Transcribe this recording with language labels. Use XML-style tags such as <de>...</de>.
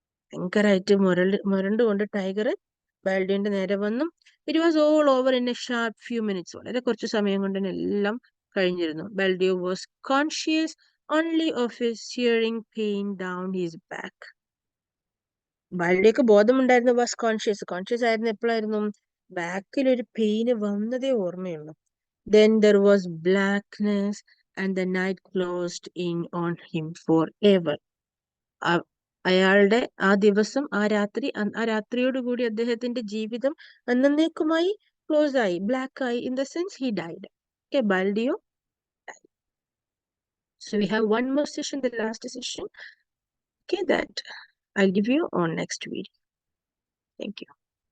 <ml>ഭയങ്കരമായിട്ട് മുരണ്ടുകൊണ്ട് ടൈഗർ ബാൽഡിയോന്റെ നേരെ വന്നു.</ml> <en>It was all over in a sharp few minutes.</en> <ml>വളരെ കുറച്ച് സമയം കൊണ്ട് തന്നെ എല്ലാം കഴിഞ്ഞിരുന്നു.</ml> <en>Baldeo was conscious only of a searing pain down his back.</en> <ml>ബാൽഡിയോക്ക് ബോധമുണ്ടായിരുന്നു,</ml> <en>was conscious</en> <ml>ആയിരുന്നു. എപ്പോഴായിരുന്നു? ബാക്കിൽ ഒരു പെയിന് വന്നതേ ഓർമ്മയുള്ളൂ.</ml> <en>Then there was blackness and the night closed in on him forever.</en> <ml>അയാളുടെ ആ ദിവസം, ആ രാത്രിയോടുകൂടി അദ്ദേഹത്തിന്റെ ജീവിതം എന്നേക്കുമായി ക്ലോസ് ആയി, ബ്ലാക്ക് ആയി.</ml> <en>In the sense he died. Okay, Baldio. So we have one more session, the last session. Okay, that I'll give you on next video. Thank you.</en>